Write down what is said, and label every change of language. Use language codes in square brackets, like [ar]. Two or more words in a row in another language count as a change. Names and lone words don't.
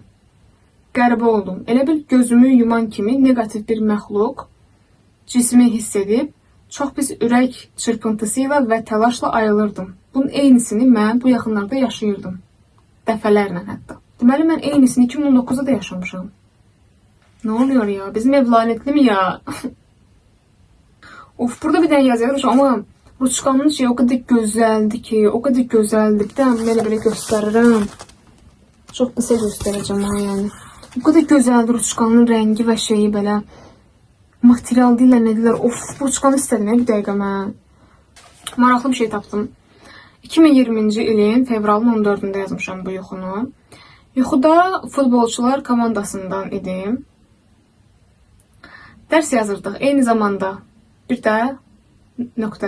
[az] Qəribə oldum. Elə bil gözümü yuman kimi negativ bir məxluq cismi hiss edib, çox pis ürək çırpıntısı ilə və təlaşla ayılırdım. Bunun eynisini mən bu yaxınlarda yaşayırdım. Dəfələrlə hətta. Deməli, mən eynisini 2019'da da yaşamışam. [tr] Ne oluyor ya? Bizim ev lanetli mi ya? Of, burada bir tane yazıyor ama Ruçkanın şey o kadar güzeldi ki, o kadar güzeldi. Bir tane böyle gösteririm. Çok kısa göstereceğim ha yani. O kadar güzeldi Ruçkanın rengi ve şeyi böyle. Material değil ne diyorlar. Of, Ruçkanı istedim ya bir dakika ben. [az] Maraqlı bir şey tapdım. 2020 ilin fevralın 14'ünde yazmışam bu yuxunu. Yuxuda futbolçular komandasından idim. Dərs yazırdıq. Eyni zamanda bir də nöqtə.